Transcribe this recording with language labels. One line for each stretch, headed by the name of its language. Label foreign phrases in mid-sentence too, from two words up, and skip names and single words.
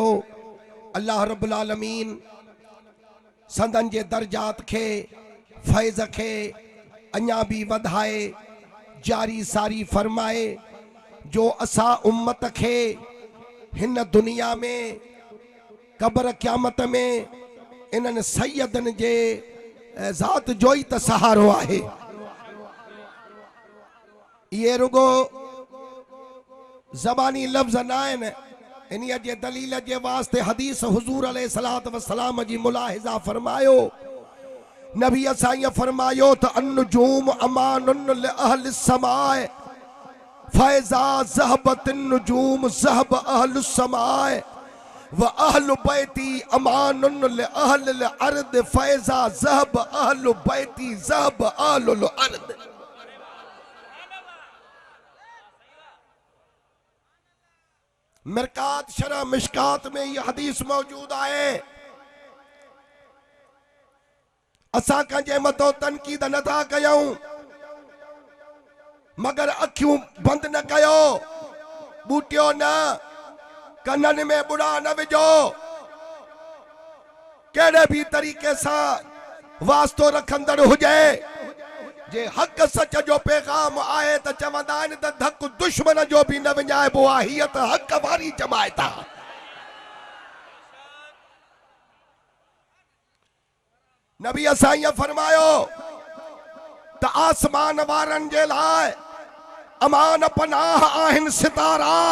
Arabic: الله رب العالمين
Sindhi: संदन जे दर्जात खे फैज़ खे अञा भी वधाए जारी सारी फरमाए जो असा उम्मत खे हिन दुनिया में कब्र क़यामत में इन्हनि सैयदनि जे ज़ात जो ही त सहारो आहे। ये रुगो ज़बानी लफ्ज़ न आहिनि, इन्हीअ जे दलील जे वास्ते हदीस हुज़ूर
Arabic: عليه الصلاة والسلام
Sindhi: जी मुलाहिज़ा फरमायो। नबी असां ईअं फरमायो त
Arabic: النجوم أمان لأهل السماء فإذا ذهبت النجوم ذهب أهل السماء و أهل بيتي أمان لأهل الأرض فإذا ذهب أهل بيتي ذهب أهل الأرض.
Urdu: مرقات شرح مشکات میں یہ حدیث موجود ہے.
Sindhi: असां कंहिंजे मथो तनकीद नथा कयूं, मगर अखियूं बंद न कयो, बूटियो न, कननि में बुढ़ा न विझो। केड़े भी तरीके से वास्तो रखंदड़ हुजे, जे हक सच जो पैगाम आए तो चवंदा आहिनि त धक दुश्मन जो भी न विञाइबो आहे, हीअ त हक वारी जमायत आहे। नबी असां ईअं फरमायो त आसमान वारनि जे लाइ अमान पनाह आहिनि सितारा।